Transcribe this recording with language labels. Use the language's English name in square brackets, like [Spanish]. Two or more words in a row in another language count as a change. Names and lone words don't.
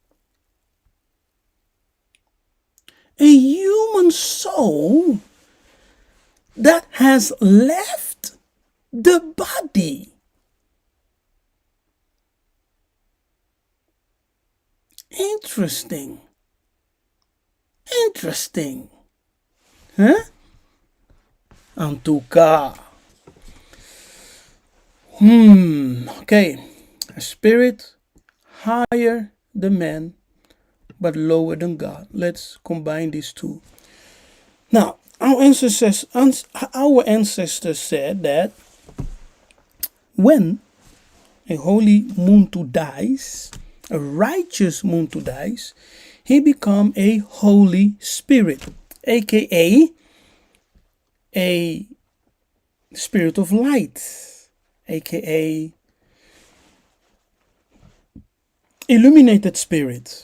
[English] A human soul that has left the body. Interesting. Interesting. Huh? [French] En tout cas. [English] Okay. A spirit higher than man, but lower than God. Let's combine these two. Now, our ancestors said that when a holy Muntu dies, a righteous Muntu dies, he become a holy spirit, aka a spirit of light, aka illuminated spirit.